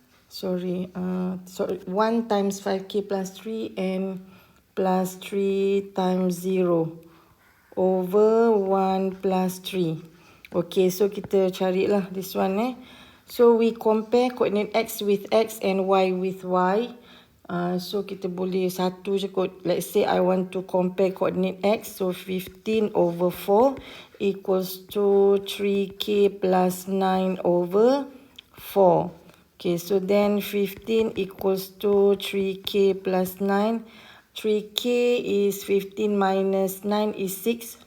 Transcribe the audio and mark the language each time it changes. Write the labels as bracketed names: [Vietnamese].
[English] Sorry, 1 times 5K plus 3 and plus 3 times 0 over 1 plus 3. Okay, so [Malay] kita carilah [English] this one So we compare coordinate X with X and Y with Y. [Malay] So kita boleh satu je kot. [English] Let's say I want to compare coordinate X. So 15 over 4 equals to 3K plus 9 over 4. Okay, so then 15 equals to 3K plus 9. 3K is 15 minus 9 is 6.